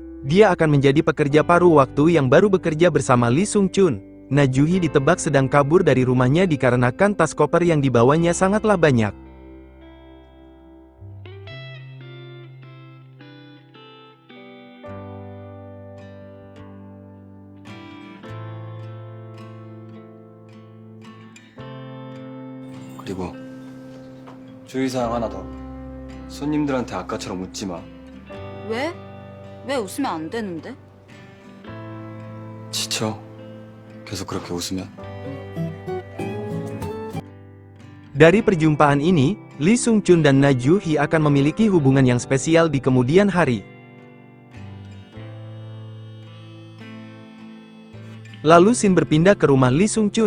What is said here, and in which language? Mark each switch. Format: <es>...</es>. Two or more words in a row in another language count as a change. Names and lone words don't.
<id>Dia akan menjadi pekerja paruh waktu yang baru bekerja bersama Lee Sung Chun. Na Ju-hee ditebak sedang kabur dari rumahnya dikarenakan tas koper yang dibawanya sangatlah banyak.</id> <ko>그리고 주의사항 하나 더. 손님들한테 아까처럼 웃지 마. 왜? 왜 웃으면 안 되는데? 지쳐. 계속 그렇게 웃으면.</ko> <id>Dari perjumpaan ini, Lee Sung Chun dan Na Ju-hee akan memiliki hubungan yang spesial di kemudian hari. Lalu Shin berpindah ke rumah Lee Sung Chun.</id>